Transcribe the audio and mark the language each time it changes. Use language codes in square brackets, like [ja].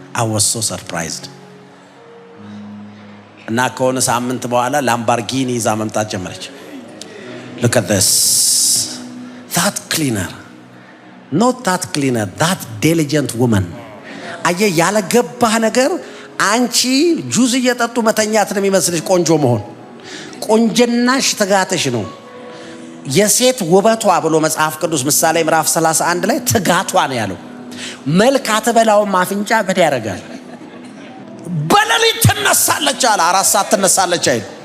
[en] I was so surprised. [am] እና ከሆነ ሳምንት በኋላ ላምባርጊኒ ይዛ መምጣት ጀመረች። [en] Look at this. That cleaner. Not that cleaner, that diligent woman. [am] አየ ያለገባህ ነገር አንቺ ጁዝ እየጠጡ መተኛት ነው የሚመስልሽ ቆንጆ መሆን። ቆንጀናሽ ትጋትሽ ነው። የሴት ውበቷ ብሎ መጽሐፍ ቅዱስ ምሳሌ ምዕራፍ 31 ላይ ትጋቷ ነው ያለው። መልክ አትበላውም አፍንጫ በድ ያረጋል። በሌሊት ትነሳለች አለ። 4 ሰዓት ትነሳለች አይደል?